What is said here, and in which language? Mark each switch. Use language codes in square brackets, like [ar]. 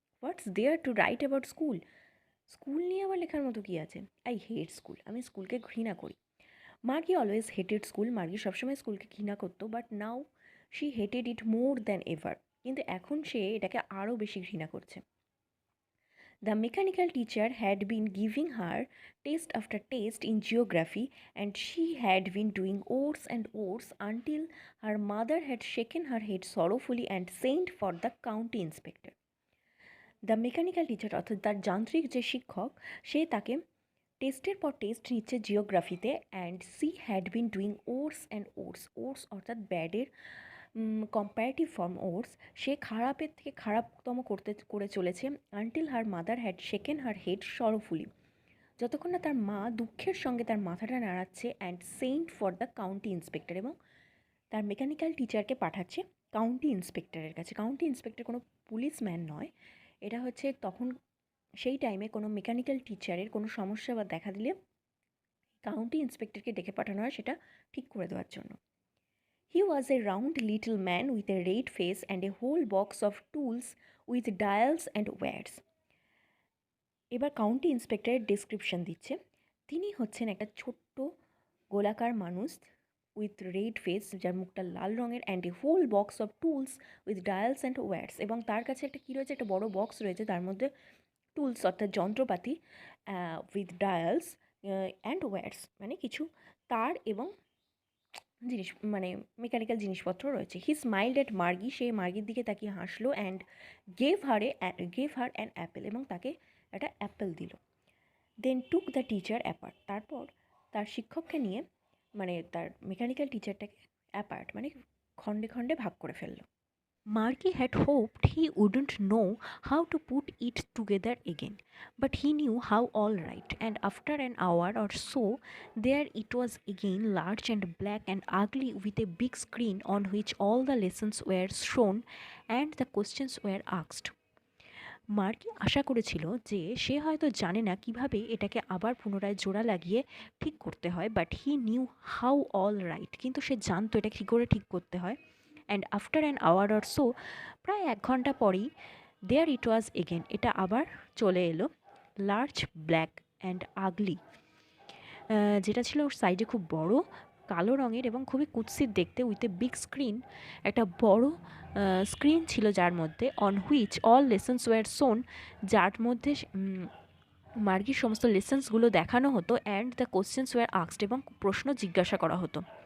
[en] what's there to write about school, [bn] school নিয়ে আবার লেখার মতো কী আছে? [en] I hate school, [bn] আমি স্কুলকে ঘৃণা করি। [en] Margie always hated school, [bn] মার্গি সবসময় স্কুলকে ঘৃণা করতো, [en] but now she hated it more than ever, [bn] কিন্তু এখন সে এটাকে আরও বেশি ঘৃণা করছে। [en] The mechanical teacher had been giving her test after test in geography, and she had been doing oars and oars until her mother had shaken her head sorrowfully and sent for the county inspector. The mechanical teacher [bn] অর্থাৎ তার যান্ত্রিক যে শিক্ষক, সে তাকে টেস্টের পর test নিচ্ছে জিওগ্রাফিতে, [en] and she had been doing worse and worse, [bn] ওর্স অর্থাৎ ব্যাডের কম্পারেটিভ ফর্ম ওর্স, সে খারাপের থেকে খারাপতম করে চলেছে। [en] until her mother had shaken her head sorrowfully, [bn] যতক্ষণ না তার মা দুঃখের সঙ্গে তার মাথাটা নাড়াচ্ছে, [en] and sent for the county inspector, [bn] এবং তার মেকানিক্যাল টিচারকে পাঠাচ্ছে কাউন্টি ইন্সপেক্টরের কাছে। কাউন্টি ইন্সপেক্টর কোনো পুলিশম্যান নয়, এটা হচ্ছে তখন সেই টাইমে কোনো মেকানিক্যাল টিচারের কোনো সমস্যা বা দেখা দিলে কাউন্টি ইন্সপেক্টরকে ডেকে পাঠানো হয় সেটা ঠিক করে দেওয়ার জন্য। [en] He was a round little man with a red face and a whole box of tools with dials and wires. [bn] এবার কাউন্টি ইন্সপেক্টরের ডেসক্রিপশন দিচ্ছে। তিনি হচ্ছেন একটা ছোট্ট গোলাকার মানুষ [en] with red face, [bn] যার মুখটা লাল রঙের, [en] and a whole box of tools with dials and wires, [bn] এবং তার কাছে একটা কী রয়েছে, একটা বড় বক্স রয়েছে, তার মধ্যে টুলস অর্থাৎ যন্ত্রপাতি, [en] with dials and wires [bn] মানে কিছু তার এবং জিনিস মানে মেকানিক্যাল জিনিসপত্র রয়েছে। [en] he smiled at Margie, [bn] সে মার্গির দিকে তাকিয়ে হাসলো, [en] and gave her an apple, [bn] এবং তাকে একটা অ্যাপেল দিল। [en] then took the teacher apart, [bn] তারপর তার শিক্ষককে নিয়ে মানে তার মেকানিক্যাল টিচারটাকে অ্যাপার্ট মানে খণ্ডে খণ্ডে ভাগ করে ফেললো। [en] Marky had hoped he wouldn't know how to put it together again, but he knew how all right, and after an hour or so, there it was again, large and black and ugly, with a big screen on which all the lessons were shown and the questions were asked. [bn] মার্কি আশা করেছিল যে সে হয়তো জানে না কিভাবে এটাকে আবার পুনরায় জোড়া লাগিয়ে ঠিক করতে হয়, [en] but he knew how all right, [bn] কিন্তু সে জানতো এটা কী করে ঠিক করতে হয়। [en] and after an hour or so, [bn] প্রায় 1 ঘন্টা পরেই, [en] there it was again, [bn] এটা আবার চলে এলো, [en] large black and ugly, [bn] যেটা ছিল ওর সাইডে খুব বড় কালো রঙের এবং খুবই কুৎসিত দেখতে, [en] with a big screen, [bn] একটা বড় স্ক্রিন ছিল যার মধ্যে, [en] on which all lessons were shown, [bn] যার মধ্যে মার্গির সমস্ত লেসন্সগুলো দেখানো হতো, [en] and the questions were asked, [bn] এবং প্রশ্ন জিজ্ঞাসা করা হতো।